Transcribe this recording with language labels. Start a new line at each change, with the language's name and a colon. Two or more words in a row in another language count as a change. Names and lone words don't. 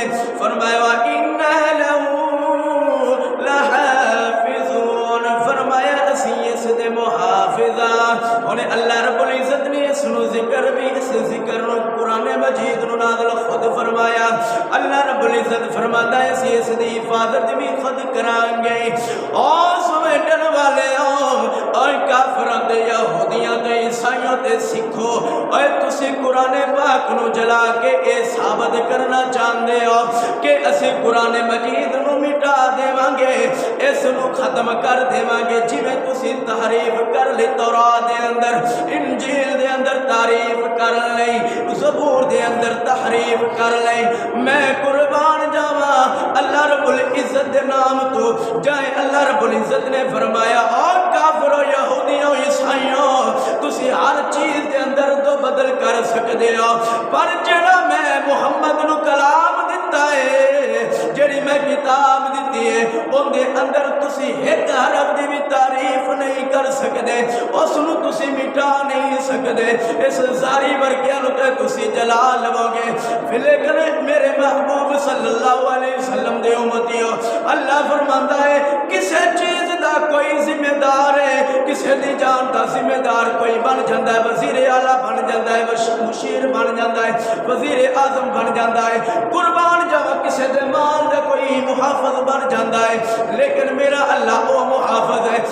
Punjabi: فرمایا
Arabic: انا له لحافظون،
Punjabi: فرمایا اسی اس دے محافظہ۔ اور اللہ رب العزت نے اس نو ذکر بھی، اس ذکر نو قرآن مجید نو نازل خود فرمایا۔ اللہ رب العزت فرماتا ہے اسی اس دی حفاظت بھی خود کران گے۔ اور سمیٹن والے اور کافراں تے یہودیاں تے عیسائیاں تے سکھو، اور تسی قرآن پاک نو جلا کے اے ثابت کرنا چاہندے ہو کہ اسی قرآن مجید نو مٹا دیواں گے، اس نو ختم کر دیواں گے، جویں تسی تحریف کر لی تورات دے اندر، انجیل دے اندر تعریف کر لئی، زبور دے اندر تحریف کر لئی۔ میں قربان جاواں اللہ رب العزت دے نام تو جائے اللہ رب العزت نے فرمایا اور کافروں یہودیوں عیسائیوں تسی ہر چیز دے اندر تو بدل کر سکتے ہو، پر جڑا میں محمد نو کلام دیتا ہے، جڑی میں کتاب دیتی ہے، ان دے اندر تسی ایک حرف دی بھی تعریف نہیں کر سکتے، اس نو تسی مٹا نہیں سکتے، اس زاری ورگیاں نو تے تسی جلا لو گے۔ لیکن میرے محبوب
Arabic: صلی اللہ علیہ وسلم
Punjabi: دے امتیوں، اللہ فرماندا ہے کسے چیز دا کوئی ذمہ دار ہے، کسے دی جان دا ذمہ دار کوئی بن جاندہ ہے، وزیر اعلیٰ بن جاندہ ہے، مشیر بن جاندہ ہے، وزیر اعظم بن جاندہ ہے، قربان جاوا کسے دے مال دا کوئی محافظ بن جاندہ ہے، لیکن میرا اللہ وہ محافظ ہے۔